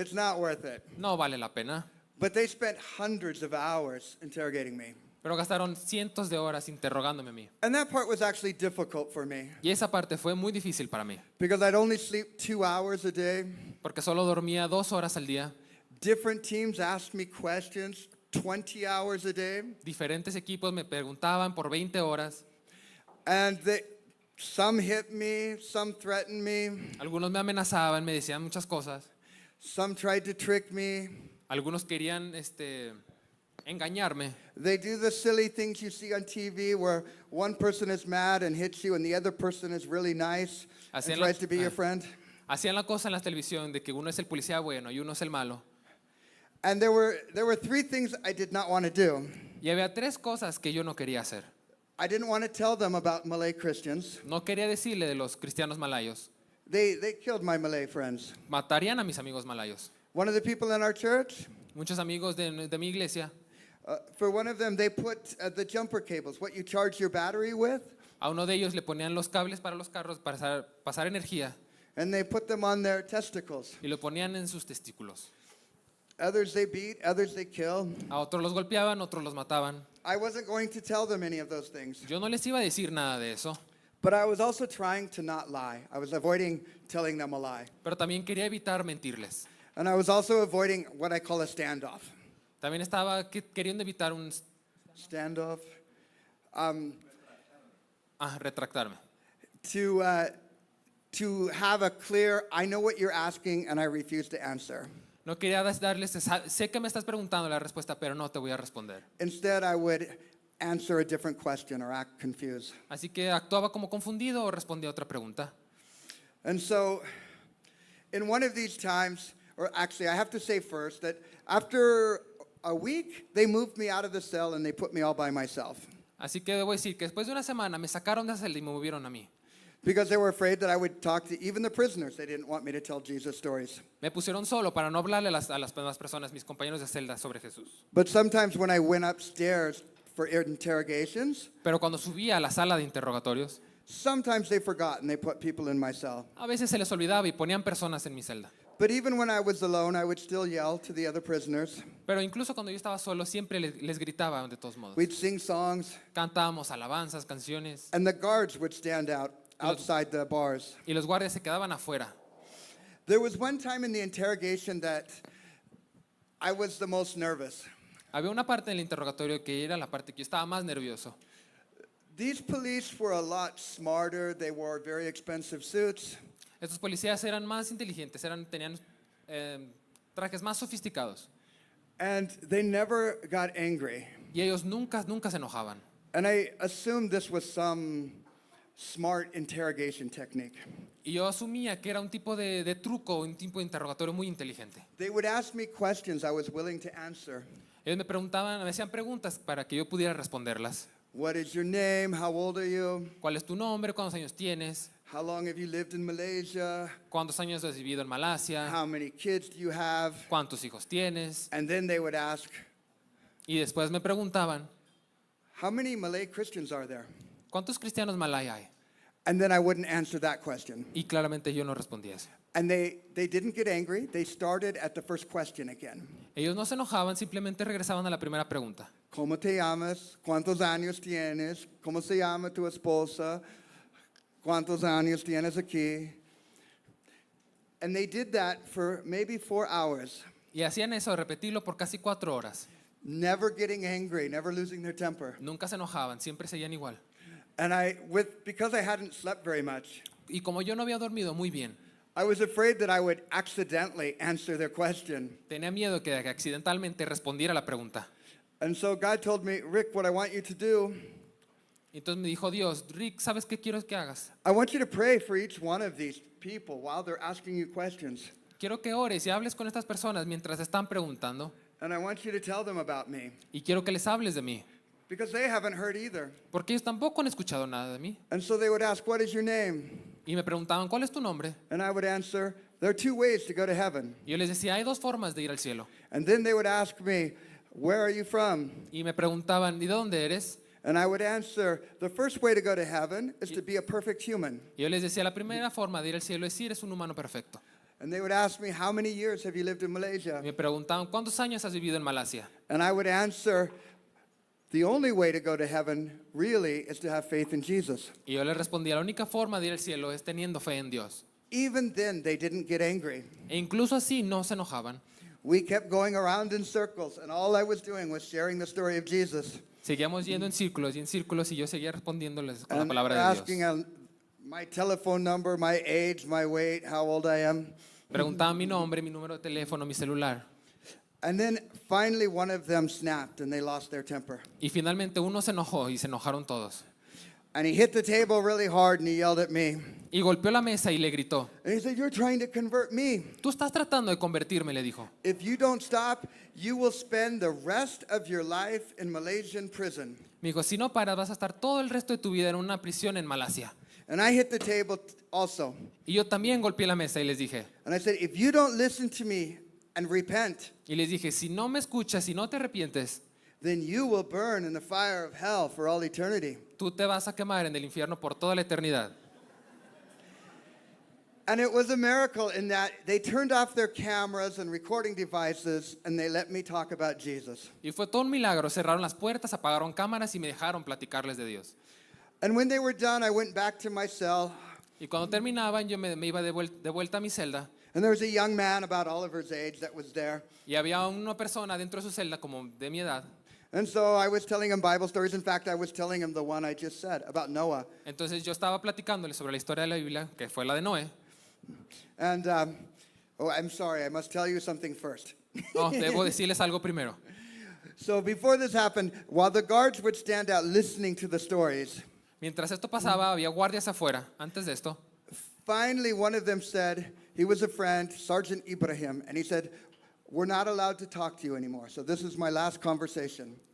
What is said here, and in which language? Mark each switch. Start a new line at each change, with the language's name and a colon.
English: It's not worth it.
Spanish: No vale la pena.
English: But they spent hundreds of hours interrogating me.
Spanish: Pero gastaron cientos de horas interrogándome a mí.
English: And that part was actually difficult for me
Spanish: Y esa parte fue muy difícil para mí,
English: because I'd only sleep 2 hours a day.
Spanish: porque solo dormía 2 horas al día.
English: Different teams asked me questions 20 hours a day.
Spanish: Diferentes equipos me preguntaban por 20 horas.
English: And some hit me, some threatened me,
Spanish: Algunos me amenazaban, me decían muchas cosas.
English: some tried to trick me.
Spanish: Algunos querían engañarme.
English: They do the silly things you see on TV where one person is mad and hits you and the other person is really nice and
Spanish: Hacían la-
English: tries to be your friend.
Spanish: Hacían la cosa en la televisión de que uno es el policía bueno y uno es el malo.
English: And there were 3 things I did not want to do.
Spanish: Y había 3 cosas que yo no quería hacer.
English: I didn't want to tell them about Malay Christians.
Spanish: No quería decirle de los cristianos malayos.
English: They killed my Malay friends.
Spanish: Matarían a mis amigos malayos.
English: One of the people in our church,
Spanish: Muchos amigos de mi iglesia,
English: for one of them, they put the jumper cables, what you charge your battery with,
Spanish: a uno de ellos le ponían los cables para los carros para pasar energía
English: and they put them on their testicles.
Spanish: y lo ponían en sus testículos.
English: Others they beat, others they kill.
Spanish: A otros los golpeaban, otros los mataban.
English: I wasn't going to tell them any of those things.
Spanish: Yo no les iba a decir nada de eso,
English: But I was also trying to not lie. I was avoiding telling them a lie.
Spanish: pero también quería evitar mentirles.
English: And I was also avoiding what I call a standoff.
Spanish: También estaba queriendo evitar
English: Standoff.
Spanish: retractarme.
English: To have a clear, I know what you're asking and I refuse to answer.
Spanish: No quería darles, sé que me estás preguntando la respuesta, pero no te voy a responder.
English: Instead, I would answer a different question or act confused.
Spanish: Así que actuaba como confundido o respondía a otra pregunta.
English: And so, in one of these times, or actually, I have to say first that after a week, they moved me out of the cell and they put me all by myself
Spanish: Así que debo decir que después de una semana me sacaron de la celda y me movieron a mí.
English: because they were afraid that I would talk to even the prisoners. They didn't want me to tell Jesus stories.
Spanish: Me pusieron solo para no hablarle a las demás personas, mis compañeros de celda, sobre Jesús.
English: But sometimes when I went upstairs for interrogations,
Spanish: Pero cuando subía a la sala de interrogatorios,
English: sometimes they forgot and they put people in my cell.
Spanish: a veces se les olvidaba y ponían personas en mi celda.
English: But even when I was alone, I would still yell to the other prisoners.
Spanish: Pero incluso cuando yo estaba solo, siempre les gritaba de todos modos.
English: We'd sing songs,
Spanish: Cantábamos alabanzas, canciones,
English: and the guards would stand out outside the bars.
Spanish: y los guardias se quedaban afuera.
English: There was one time in the interrogation that I was the most nervous.
Spanish: Había una parte del interrogatorio que era la parte que yo estaba más nervioso.
English: These police were a lot smarter. They wore very expensive suits.
Spanish: Estos policías eran más inteligentes, tenían trajes más sofisticados.
English: And they never got angry.
Spanish: Y ellos nunca se enojaban.
English: And I assumed this was some smart interrogation technique.
Spanish: Y yo asumía que era un tipo de truco, un tipo de interrogatorio muy inteligente.
English: They would ask me questions I was willing to answer.
Spanish: Ellos me hacían preguntas para que yo pudiera responderlas.
English: What is your name? How old are you?
Spanish: ¿Cuál es tu nombre? ¿Cuántos años tienes?
English: How long have you lived in Malaysia?
Spanish: ¿Cuántos años has vivido en Malasia?
English: How many kids do you have?
Spanish: ¿Cuántos hijos tienes?
English: And then they would ask,
Spanish: Y después me preguntaban,
English: how many Malay Christians are there?
Spanish: ¿cuántos cristianos malay hay?
English: And then I wouldn't answer that question.
Spanish: Y claramente yo no respondía eso.
English: And they didn't get angry. They started at the first question again.
Spanish: Ellos no se enojaban, simplemente regresaban a la primera pregunta. ¿Cómo te llamas? ¿Cuántos años tienes? ¿Cómo se llama tu esposa? ¿Cuántos años tienes aquí?
English: And they did that for maybe 4 hours,
Spanish: Y hacían eso, repetirlo por casi 4 horas.
English: never getting angry, never losing their temper.
Spanish: Nunca se enojaban, siempre seguían igual.
English: And because I hadn't slept very much,
Spanish: Y como yo no había dormido muy bien,
English: I was afraid that I would accidentally answer their question.
Spanish: tenía miedo que accidentalmente respondiera la pregunta.
English: And so God told me, Rick, what I want you to do,
Spanish: Entonces me dijo Dios, Rick, ¿sabes qué quiero que hagas?
English: I want you to pray for each one of these people while they're asking you questions.
Spanish: Quiero que ores y hables con estas personas mientras están preguntando.
English: And I want you to tell them about me.
Spanish: Y quiero que les hables de mí.
English: Because they haven't heard either.
Spanish: Porque ellos tampoco han escuchado nada de mí.
English: And so they would ask, what is your name?
Spanish: Y me preguntaban, ¿cuál es tu nombre?
English: And I would answer, there are two ways to go to heaven.
Spanish: Y yo les decía, hay dos formas de ir al cielo.
English: And then they would ask me, where are you from?
Spanish: Y me preguntaban, ¿y de dónde eres?
English: And I would answer, the first way to go to heaven is to be a perfect human.
Spanish: Y yo les decía, la primera forma de ir al cielo es ir, es un humano perfecto.
English: And they would ask me, how many years have you lived in Malaysia?
Spanish: Y me preguntaban, ¿cuántos años has vivido en Malasia?
English: And I would answer, the only way to go to heaven really is to have faith in Jesus.
Spanish: Y yo les respondía, la única forma de ir al cielo es teniendo fe en Dios.
English: Even then, they didn't get angry.
Spanish: E incluso así no se enojaban.
English: We kept going around in circles, and all I was doing was sharing the story of Jesus.
Spanish: Seguíamos yendo en círculos y yo seguía respondiéndoles con la
English: And
Spanish: palabra de
English: asking
Spanish: Dios.
English: my telephone number, my age, my weight, how old I am.
Spanish: Preguntaban mi nombre, mi número de teléfono, mi celular.
English: And then finally one of them snapped and they lost their temper.
Spanish: Y finalmente uno se enojó y se enojaron todos.
English: And he hit the table really hard and he yelled at me.
Spanish: Y golpeó la mesa y le gritó,
English: And he said, you're trying to convert me.
Spanish: tú estás tratando de convertirme, le dijo.
English: If you don't stop, you will spend the rest of your life in Malaysian prison.
Spanish: Me dijo, si no paras vas a estar todo el resto de tu vida en una prisión en Malasia.
English: And I hit the table also.
Spanish: Y yo también golpeé la mesa y les dije,
English: And I said, if you don't listen to me and repent,
Spanish: si no me escuchas, si no te arrepientes,
English: then you will burn in the fire of hell for all eternity.
Spanish: tú te vas a quemar en el infierno por toda la eternidad.
English: And it was a miracle in that they turned off their cameras and recording devices and they let me talk about Jesus.
Spanish: Y fue todo un milagro, cerraron las puertas, apagaron cámaras y me dejaron platicarles de Dios.
English: And when they were done, I went back to my cell.
Spanish: Y cuando terminaban, yo me iba de vuelta a mi celda
English: And there was a young man about Oliver's age that was there.
Spanish: y había una persona dentro de su celda como de mi edad.
English: And so I was telling him Bible stories. In fact, I was telling him the one I just said about Noah.
Spanish: Entonces yo estaba platicándole sobre la historia de la Biblia, que fue la de Noé.
English: And, oh, I'm sorry, I must tell you something first.
Spanish: No, debo decirles algo primero.
English: So before this happened, while the guards would stand out listening to the stories,
Spanish: Mientras esto pasaba, había guardias afuera. Antes de esto,
English: finally one of them said, he was a friend, Sergeant Ibrahim, and he said, we're not allowed to talk to you anymore. So this is my last conversation.